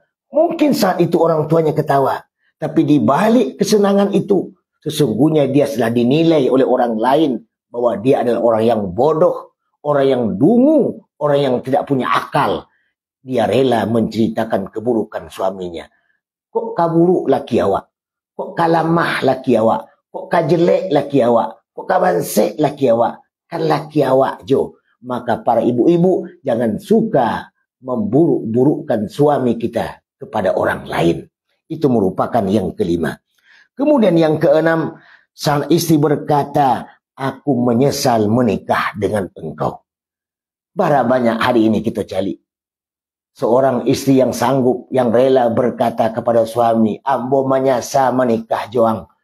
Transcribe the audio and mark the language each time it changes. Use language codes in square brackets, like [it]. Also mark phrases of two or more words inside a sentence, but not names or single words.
[id] Mungkin saat itu orang tuanya ketawa. Tapi di balik kesenangan itu, sesungguhnya dia sudah dinilai oleh orang lain bahwa dia adalah orang yang bodoh, orang yang dungu, orang yang tidak punya akal. Dia rela menceritakan keburukan suaminya. [min] Kok kaburuk laki awak? Kok kalamah laki awak? Kok kajelek laki awak? Kok kabansek laki awak? Kan laki awak jo. [id] Maka para ibu-ibu jangan suka memburuk-burukkan suami kita kepada orang lain. Itu merupakan yang kelima. Kemudian yang keenam, sang istri berkata, aku menyesal menikah dengan engkau. Bara banyak hari ini kita cari seorang istri yang sanggup, yang rela berkata kepada suami, [min] ambo manyasa menikah joang.